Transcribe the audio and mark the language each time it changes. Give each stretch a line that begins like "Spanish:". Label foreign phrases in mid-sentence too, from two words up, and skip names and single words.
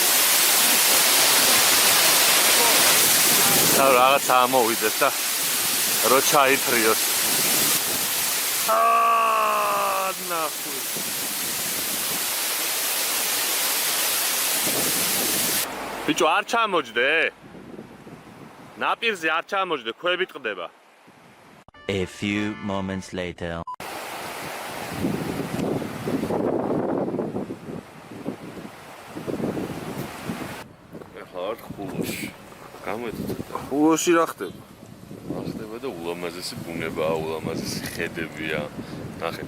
Georgian: რაღაც ამოვიდეს და რო ჩაიფრიოს. ნახე. ბიჭო არ ჩამოჯდე? ნაპირზე არ ჩამოჯდე, ქვები ტყდება.
English: A few moments later.
Georgian: ხულოში რა ხდება? ხდება და ულამაზესი ბუნებაა, ულამაზესი ხედებია. ნახე.